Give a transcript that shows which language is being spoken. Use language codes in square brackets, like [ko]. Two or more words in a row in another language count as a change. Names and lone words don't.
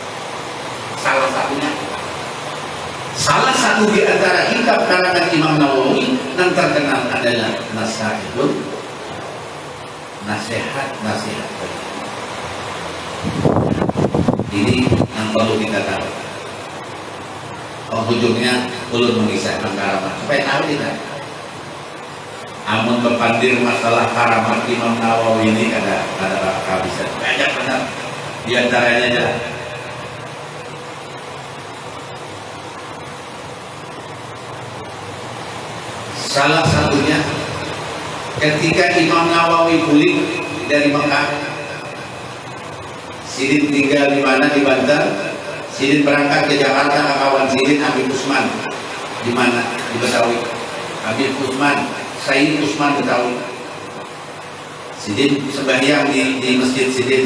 [id] Salah satu di antara kitab karangan Imam Nawawi yang terkenal adalah Nasaihul Nasihat. Ini yang perlu kita tahu. [bjn] Ujungnya ulun mengisahkan karamat supaya tahu kita. Amun berpandir masalah karamat Imam Nawawi ini ada bisa banyak benar. [id] Di antaranya adalah salah satunya ketika Imam Nawawi pulang dari Mekah, Sidin tinggal di mana? Di Banten. Sidin berangkat ke Jakarta ke kawan Sidin Habib Usman. Di mana? Di Betawi. Habib Usman, Sayyid Usman Betawi. Sidin sembahyang di masjid Sidin.